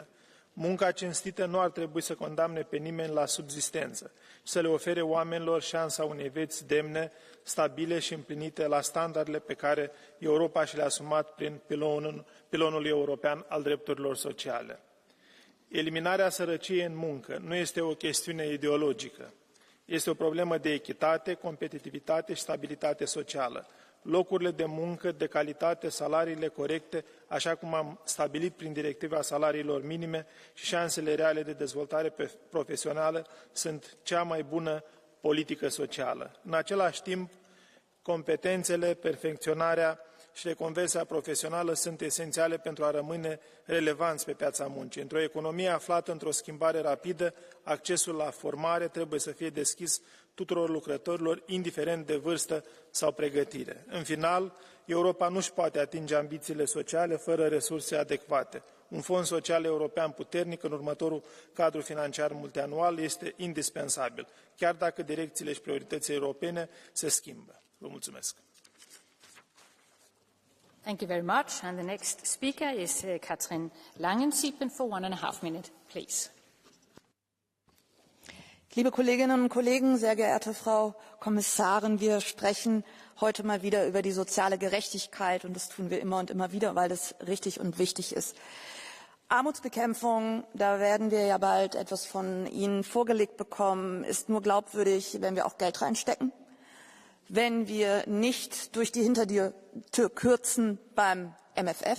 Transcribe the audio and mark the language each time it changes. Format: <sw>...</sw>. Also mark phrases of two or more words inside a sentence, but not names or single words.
<ro>Munca cinstită nu ar trebui să condamne pe nimeni la subzistență și să le ofere oamenilor șansa unei vieți demne, stabile și împlinite la standardele pe care Europa și le-a asumat prin pilonul european al drepturilor sociale. Eliminarea sărăciei în muncă nu este o chestiune ideologică. Este o problemă de echitate, competitivitate și stabilitate socială. Locurile de muncă de calitate, salariile corecte, așa cum am stabilit prin directiva salariilor minime și șansele reale de dezvoltare profesională sunt cea mai bună politică socială. În același timp, competențele, perfecționarea și reconversia profesională sunt esențiale pentru a rămâne relevanți pe piața muncii. Într-o economie aflată într-o schimbare rapidă, accesul la formare trebuie să fie deschis tuturor lucrătorilor, indiferent de vârstă sau pregătire. În final, Europa nu își poate atinge ambițiile sociale fără resurse adecvate. Un fond social european puternic în următorul cadru financiar multianual este indispensabil, chiar dacă direcțiile și prioritățile europene se schimbă. Vă mulțumesc.</ro> <en>Thank you very much. And the next speaker is Katrin Langensiepen for 1.5 minutes, please.</en> <de>Liebe Kolleginnen und Kollegen, sehr geehrte Frau Kommissarin, wir sprechen heute mal wieder über die soziale Gerechtigkeit und das tun wir immer und immer wieder, weil das richtig und wichtig ist. Armutsbekämpfung, da werden wir ja bald etwas von Ihnen vorgelegt bekommen, ist nur glaubwürdig, wenn wir auch Geld reinstecken, wenn wir nicht durch die Hintertür kürzen beim MFF.</de>